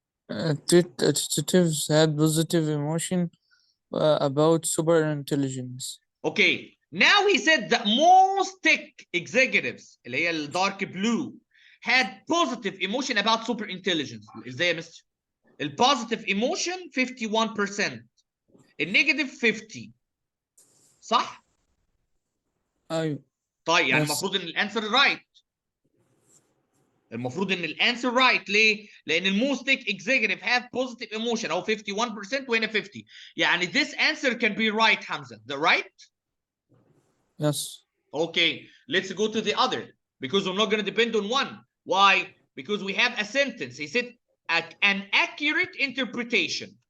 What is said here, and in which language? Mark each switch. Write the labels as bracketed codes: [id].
[en] executives had positive emotion about super intelligence. Okay, now he said that most tech executives [ar] اللي هي الدارك [en] blue had positive emotion about super intelligence. [ar] ازاي يا مستر؟ البوزيتيف emotion 51%، النيجاتيف 50. صح؟ ايوه. طيب يعني المفروض ان الانسر رايت. المفروض ان الانسر رايت ليه؟ لان الموست تك اكزيكتيف هاف بوزيتيف ايموشن او 51% وهنا 50. [en] يعني this answer can be right حمزه. The right? Yes. Okay, let's go to the other because we're not going to depend on one. Why? Because we have a sentence. He said an accurate interpretation.